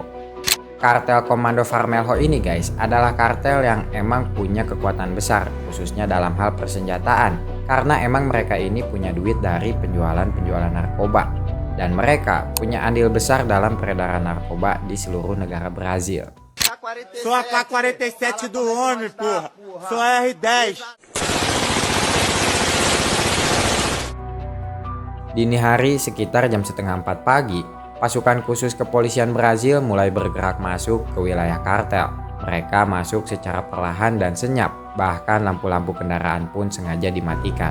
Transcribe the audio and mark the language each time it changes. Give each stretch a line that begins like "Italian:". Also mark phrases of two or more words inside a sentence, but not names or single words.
Indonesian: Kartel Comando Vermelho ini guys adalah kartel yang emang punya kekuatan besar, khususnya dalam hal persenjataan, karena emang mereka ini punya duit dari penjualan narkoba, dan mereka punya andil besar dalam peredaran narkoba di seluruh negara Brazil.
Portuguese: Sou a K-47 do homem, porra. Sou a R10.
Indonesian: Dini hari sekitar jam setengah 4 pagi, pasukan khusus kepolisian Brazil mulai bergerak masuk ke wilayah kartel. Mereka masuk secara perlahan dan senyap, bahkan lampu-lampu kendaraan pun sengaja dimatikan.